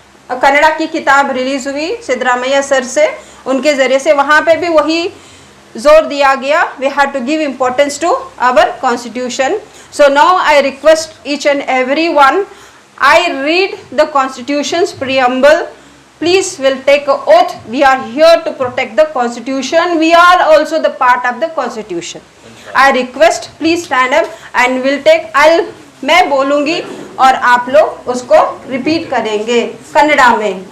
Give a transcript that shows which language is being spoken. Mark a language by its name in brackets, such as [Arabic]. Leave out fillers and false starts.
[Hindi] कन्नड़ा की किताब रिलीज हुई सिद्धरामैया सर से, उनके ज़रिए से, वहाँ पे भी वही जोर दिया गया, [English] We have to give importance to our Constitution. So now I request each and every one, I read the Constitution's preamble. Please will take an oath. We are here to protect the Constitution. We are also the part of the Constitution. I request, please stand up and we'll take. [Hindi] मैं बोलूँगी और आप लोग उसको repeat करेंगे कन्नड़ा में.